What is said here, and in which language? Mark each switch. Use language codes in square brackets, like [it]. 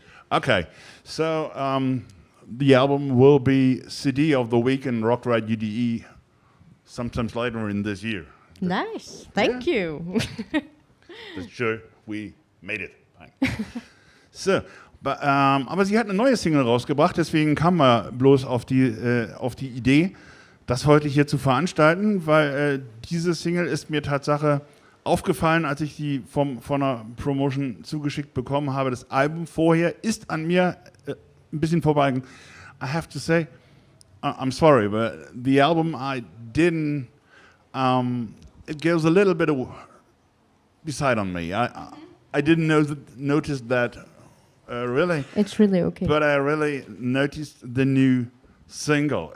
[en] Okay, so the album will be CD of the week in Rock Ride UDE sometimes later in this year. Nice. Thank you. That's sure we made it. Fine. [de] So, aber sie hat eine neue Single rausgebracht, deswegen kam wir bloß auf die Idee, das heute hier zu veranstalten, weil diese Single ist mir Tatsache aufgefallen, als ich die von einer Promotion zugeschickt bekommen habe. Das Album vorher ist an mir ein bisschen vorbeigegangen. [en] I have to say, I'm sorry, but the album I didn't, it goes a little bit beside on me. I didn't notice that really. It's really okay. But I really noticed the new single.